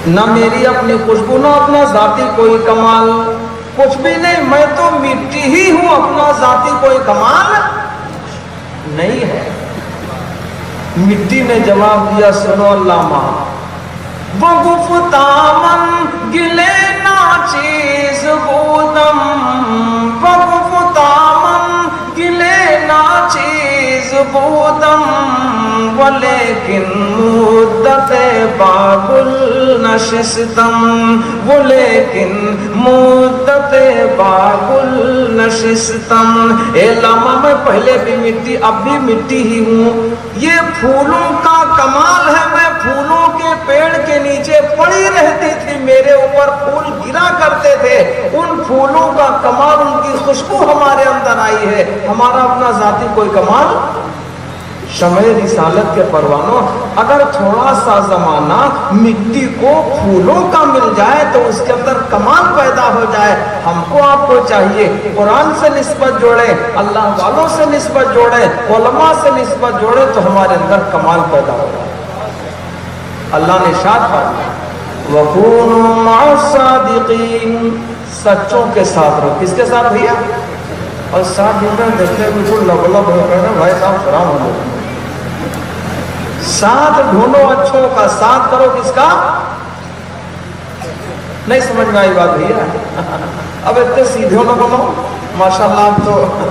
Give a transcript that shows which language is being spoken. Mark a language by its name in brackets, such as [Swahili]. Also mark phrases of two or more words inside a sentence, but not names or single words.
[Urdu] نہ میری اپنی خوشبو نہ اپنا ذاتی کوئی کمال، کچھ بھی نہیں، میں تو مٹی ہی ہوں، اپنا ذاتی کوئی کمال نہیں ہے۔ مٹی نے جواب دیا، سنو علامہ، [Persian] بگفتامن گلے ناچیز بودم، بگفتامن گلے ناچیز بودم، ولیکن مدت باگل نشستم، ولیکن مدت باگل نشستم۔ [Urdu] اے علامہ، میں پہلے بھی مٹی اب بھی مٹی ہی ہوں، یہ پھولوں کا کمال ہے، میں پھولوں کے پیڑ کے نیچے پڑی رہتی تھی، میرے اوپر پھول گرا کرتے تھے، ان پھولوں کا کمال، ان کی خوشبو ہمارے اندر آئی ہے، ہمارا اپنا ذاتی کوئی کمال۔ شمع رسالت کے پروانوں، اگر تھوڑا سا زمانہ مٹی کو پھولوں کا مل جائے تو اس کے اندر کمال پیدا ہو جائے۔ ہم کو آپ کو چاہیے قرآن سے نسبت جوڑیں، اللہ والوں سے نسبت جوڑیں، علماء سے نسبت جوڑیں تو ہمارے اندر کمال پیدا ہوگا۔ اللہ نے ارشاد فرمایا، [Arabic] وَكُونُوا مَعَ الصَّادِقِينَ، [Urdu] سچوں کے ساتھ رہو۔ کس کے ساتھ بھیا؟ اور ساتھ دیکھتے بالکل لب لب ہو کر بھائی صاحب خراب ہو گئے۔ ساتھ ڈھونڈو اچھوں کا، ساتھ کرو کس کا؟ نہیں سمجھ میں آئی بات بھیا؟ اب اتنے سیدھے نہ بنو، ماشاءاللہ آپ تو۔